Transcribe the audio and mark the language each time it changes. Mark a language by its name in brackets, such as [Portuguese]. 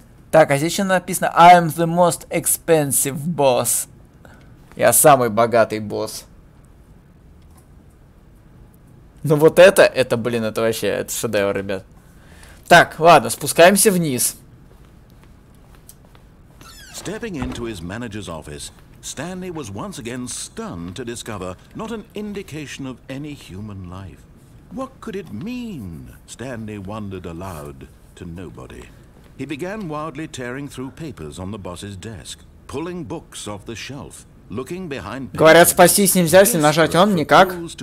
[Russian] Так, а здесь еще написано I'm the most expensive boss. Я самый богатый босс. Ну вот это, блин, это вообще, это шедевр, ребят. Так, ладно, спускаемся вниз. [English] Stepping into his manager's office, Stanley was once again stunned to discover not an indication of any human life. What could it mean? Stanley wondered aloud to nobody. He began wildly tearing through papers on the boss's desk, pulling books off the shelf, looking behind. [Russian] Говорят, спастись нельзя, если нажать он никак.